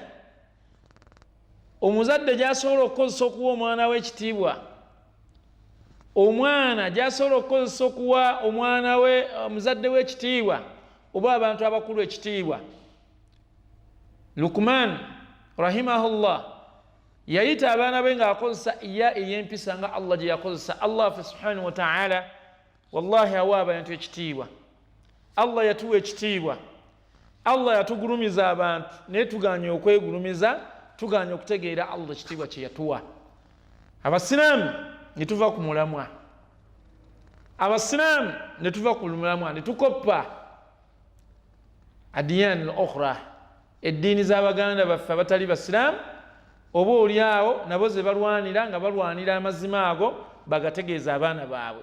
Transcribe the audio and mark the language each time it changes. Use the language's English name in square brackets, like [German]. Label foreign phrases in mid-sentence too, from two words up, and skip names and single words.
[Ganda] Omuzadde gy'asobola okukozesa okuwa omwana we ekitiibwa, omwana gy'asobola okukozesa okuwa omwana we omuzadde we ekitiibwa oba abantu abakulu ekitiibwa. Luqman rahimahullah yayita abaana be ng'akozesa iya ey'empisa nga Allah gye yakozesa. Allah [Arabic] سبحانه وتعالى [Ganda] wallahi awa abantu ekitiibwa. Allah yatuwa ekitiibwa. Allah yatugulumiza abantu naye tuganye okwegulumiza, tuganye okutegeera Allah ekitiibwa kye yatuwa. Abasiraamu ne tuva ku mulamwa, abasiraamu ne tuva ku mulamwa ne tukoppa [Arabic] الأديان الأخرى, [Ganda] eddiini z'abaganda baffe abatali basiraamu, oba oliawo nabo ze balwanira nga balwanira amazima ago bagategeeza abaana baabwe.